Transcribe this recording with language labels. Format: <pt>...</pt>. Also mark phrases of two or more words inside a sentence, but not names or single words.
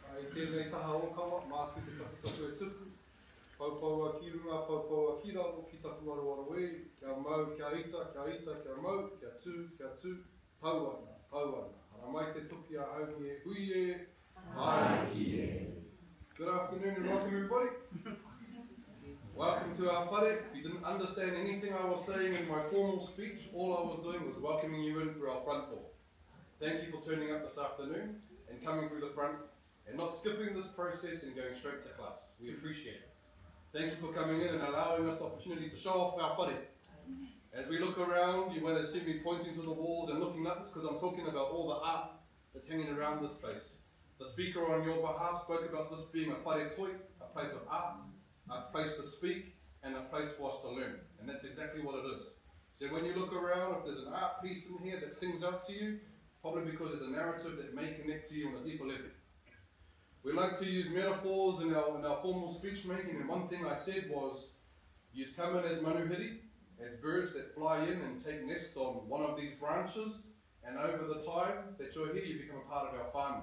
<mi>tēnei taha o kawa, māku te tapu e tuku. Paupaua ki runga, paupaua ki raro, ki tapu aroaro e, kia mau, kia ita, kia mau, kia tū, pauana, pauana. Hara mai te tuki a aungi e hui e, hai ki e.</mi> <en>Good afternoon and welcome everybody. Welcome to our whare. If you didn't understand anything I was saying in my formal speech, all I was doing was welcoming you in through our front door. Thank you for turning up this afternoon and coming through the front and not skipping this process and going straight to class. We appreciate it. Thank you for coming in and allowing us the opportunity to show off our whare. As we look around, you might have seen me pointing to the walls and looking up, because I'm talking about all the art that's hanging around this place. The speaker on your behalf spoke about this being a</en> <mi>whare toi,</mi> <en>a place of art, a place to speak, and a place for us to learn. And that's exactly what it is. So when you look around, if there's an art piece in here that sings out to you, probably because there's a narrative that may connect to you on a deeper level. We like to use metaphors in our formal speech making, and one thing I said was, you come in as manuhiri, as birds that fly in and take nest on one of these branches, and over the time that you're here, you become a part of our whānau.</en>